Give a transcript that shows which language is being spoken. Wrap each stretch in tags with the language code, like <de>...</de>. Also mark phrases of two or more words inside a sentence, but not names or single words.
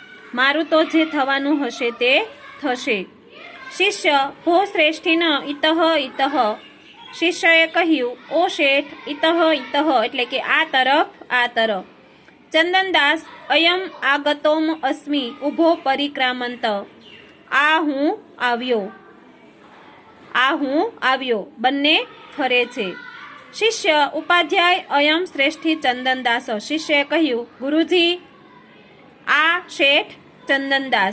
<gu>મારું તો જે થવાનું હશે તે થશે।</gu> <sa>शिष्य भो श्रेष्ठीन इतः इतः।</sa> <gu>શિષ્યે કહ્યું ઓ શેઠ</gu> <sa>इतः इतः</sa> <gu>એટલે કે આ તરફ।</gu> <sa>चंदनदास अयम आगतोम अस्मि उभो परिक्रामंत।</sa> <gu>આ હું આવ્યો બન્ને ફરે છે।</gu> <sa>शिष्य उपाध्याय अयम श्रेष्ठी चंदनदास।</sa> <gu>શિષ્ય કહ્યું ગુરુજી આ શેઠ ચંદનદાસ।</gu>